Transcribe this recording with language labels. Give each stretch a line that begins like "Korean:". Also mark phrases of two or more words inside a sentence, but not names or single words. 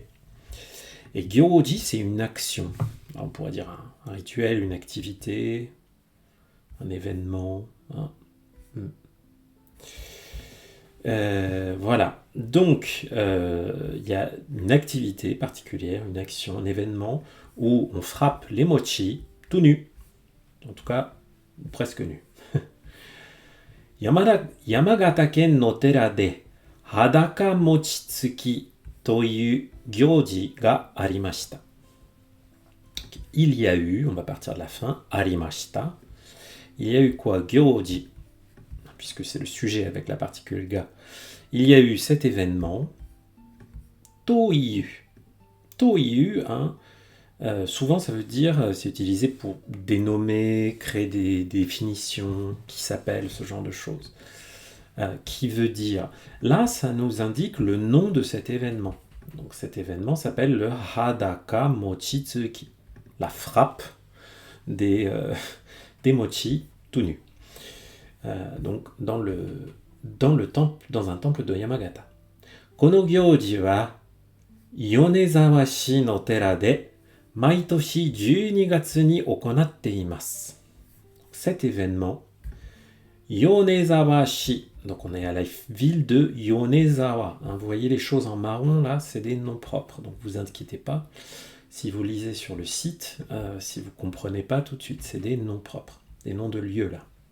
French: Et gyoji, c'est une action. Alors, on pourrait dire un rituel, une activité, un événement. Voilà. Donc, il y a une activité particulière, une action, un événement où on frappe les mochi tout nus. En tout cas, presque nus.
Japanese: 山形県の寺で裸餅つきという行事がありました.
French: Il y a eu, on va partir de la fin, arimashita. Il y a eu quoi? Gyoji, puisque c'est le sujet avec la particule ga. Il y a eu cet événement. Toiyu. Toiyu, souvent ça veut dire, c'est utilisé pour dénommer, créer des définitions qui s'appellent ce genre de choses. Qui veut dire, là ça nous indique le nom de cet événement. Donc cet événement s'appelle le Hadaka Mochitsuki, la frappe des mochi tout nus. Donc dans un temple de Yamagata.
Japanese: この行事は米沢市の寺で毎年12月に行っています.
French: Cet événement, Yonezawa-shi, donc on est à la ville de Yonezawa. Vous voyez les choses en marron là, c'est des noms propres. Donc vous inquiétez pas, si vous lisez sur le site, si vous comprenez pas tout de suite, c'est des noms propres, des noms de lieux là.